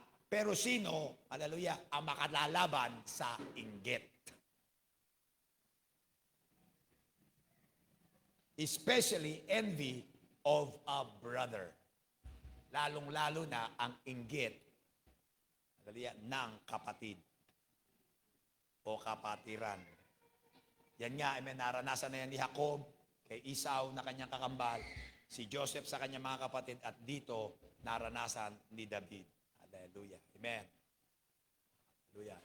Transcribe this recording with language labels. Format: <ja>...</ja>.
<tl>Pero sino, hallelujah, ang makalalaban sa inggit?</tl> <en>Especially envy of a brother.</en> <tl>Lalong-lalo na ang inggit, hallelujah, ng kapatid o kapatiran. Yan nga, amen, naranasan na yan ni Jacob, kay Esau na kanyang kakambal, si Joseph sa kanyang mga kapatid, at dito naranasan ni David. Hallelujah. Amen. Hallelujah.</tl>